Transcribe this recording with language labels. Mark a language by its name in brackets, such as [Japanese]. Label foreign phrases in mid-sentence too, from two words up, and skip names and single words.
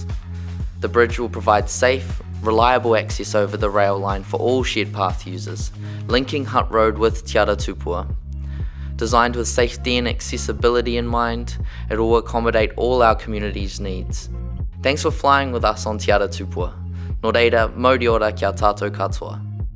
[English] The bridge will provide safe, reliable access over the rail line for all shared path users, linking Hutt Road with Te Ara Tupua. Designed with safety and accessibility in mind, it will accommodate all our community's needs. Thanks for flying with us on Te Ara Tupua. [Māori] Nō reira, mauri ora kia tātou katoa.